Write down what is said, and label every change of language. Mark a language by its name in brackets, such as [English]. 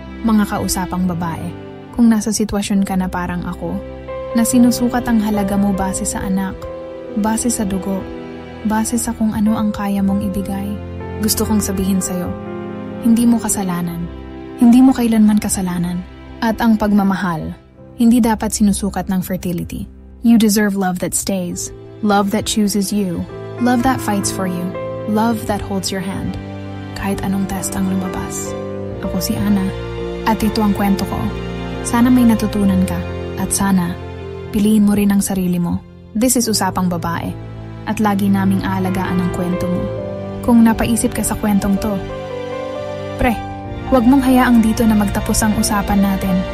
[Filipino] Mga kausapang babae, kung nasa sitwasyon ka na parang ako, na sinusukat ang halaga mo base sa anak, base sa dugo, base sa kung ano ang kaya mong ibigay, gusto kong sabihin sa'yo, hindi mo kasalanan, hindi mo kailanman kasalanan, at ang pagmamahal, hindi dapat sinusukat ng fertility. [English] You deserve love that stays, love that chooses you, love that fights for you, love that holds your hand, [Filipino] kahit anong test ang lumabas. Ako si Ana. At ito ang kwento ko. Sana may natutunan ka. At sana, piliin mo rin ang sarili mo. [English] This is Usapang Babae. [Filipino] At lagi naming aalagaan ang kwento mo. Kung napaisip ka sa kwentong to, pre, huwag mong hayaang dito na magtapos ang usapan natin.